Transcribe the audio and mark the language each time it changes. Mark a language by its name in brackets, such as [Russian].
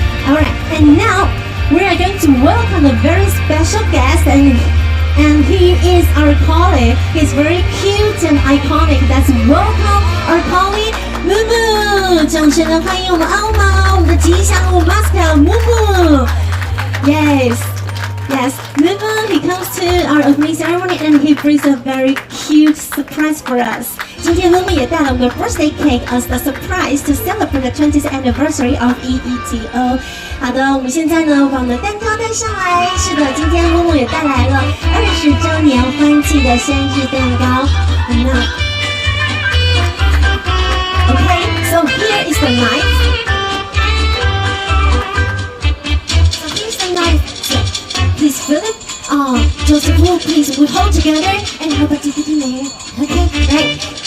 [English] All right, and now we are going to welcome a very special guest, and he is our colleague. He's very cute and iconic. Let's welcome our colleague Mumu. [Chinese] 掌声的欢迎我们奥马，我们的吉祥物 mascot Mumu. [English] Yes. Mumu, he comes to our opening ceremony and he brings a very cute surprise for us. [Chinese] 今天 Mumu 也带了我们的 [English] birthday cake as a surprise to celebrate the 20th anniversary of EETO. [Chinese] 好的，我们现在呢把我们的蛋糕带上来。是的，今天 Mumu 也带来了20周年欢庆的生日蛋糕。 [English] Okay, so here is the knife. Please fill it. Joseph, please, we hold together and how about you put in there? Okay, right.